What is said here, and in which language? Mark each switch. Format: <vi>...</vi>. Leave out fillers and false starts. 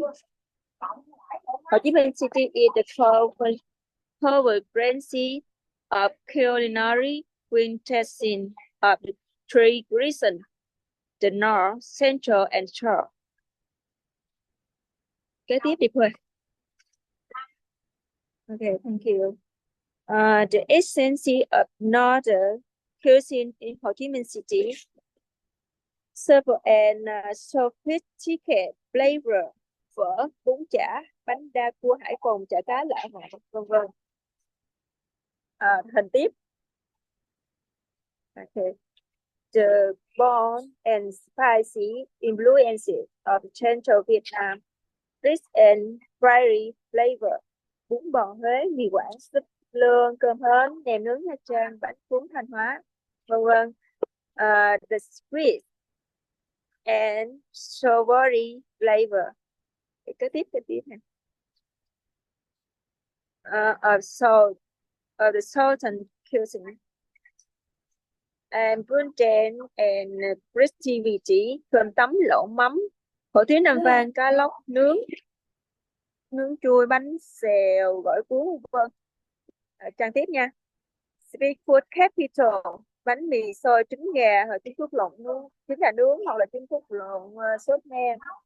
<en>Ho Chi Minh City is the vibrancy of culinary quintessence of the three regions, the North, Central, and South.</en> <vi>Kế tiếp đi Khuê.</vi> <en>Okay, thank you. The essence of northern cuisine in Ho Chi Minh City Serve and sophisticated flavor,</en> <vi>phở, bún chả, bánh đa cua hải phòng, chả cá lạ ngọt, vân vân. Hình tiếp.</vi> <en>Okay. The bold and spicy influences of Central Vietnam, rich and fiery flavor.</en> <vi>Bún bò Huế, mì Quảng, súp lương, cơm hến, nem nướng Nha Trang, bánh cuốn Thanh Hóa, vân vân.</vi> <en>The sweet and savory flavor.</en> <vi>Cái tiếp này.</vi> <en>Of the southern cuisine. And abundant and creativity,</en> <vi>cơm tấm lẩu mắm, hủ tiếu Nam Vang, cá lóc nướng, nướng chuối, bánh xèo, gỏi cuốn, vân vân. Trang tiếp nha.</vi> <en>Street food capital,</en> <vi>bánh mì xôi, trứng gà hoặc trứng cút lộn nướng, trứng gà nướng hoặc là trứng cút lộn sốt nem.</vi>